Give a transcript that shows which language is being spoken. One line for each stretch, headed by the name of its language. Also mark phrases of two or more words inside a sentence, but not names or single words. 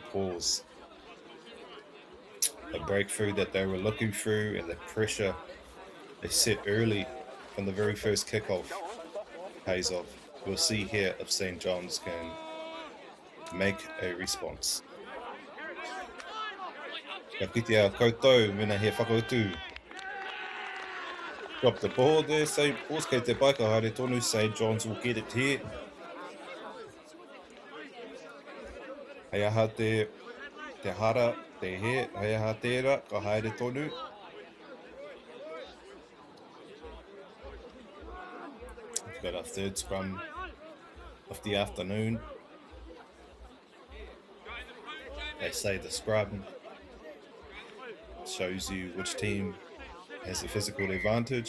English: Paul's. A breakthrough that they were looking through and the pressure they set early from the very first kickoff pays off. We'll see here if St. John's can make a response.
Māori: Ka kite a koutou, mena he whakautu.
English: Drop the ball there, St. Paul's,
Māori: kei te pai, ka haere tonu,
English: St. John's will get it here.
Māori: Hei aha te hara, te he, hei aha tērā, ka haere tonu.
English: We've got our third scrum of the afternoon. They say the scrum shows you which team has the physical advantage.